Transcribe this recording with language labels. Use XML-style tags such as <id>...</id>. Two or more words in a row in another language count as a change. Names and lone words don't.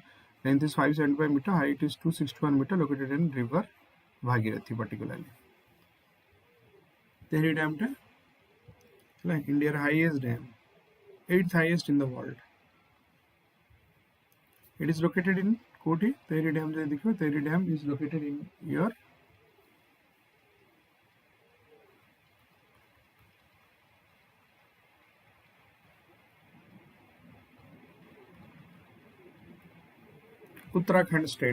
<en>Length is 575 meter, height is 261 meter, located in river Bhagirathi particularly. Tehri Dam ta like India's highest dam, 8th highest in the world. It is located in Koti. Tehri Dam</en> <hi>जो देखो,</hi> <en>Tehri Dam is located in your Uttarakhand state.</en>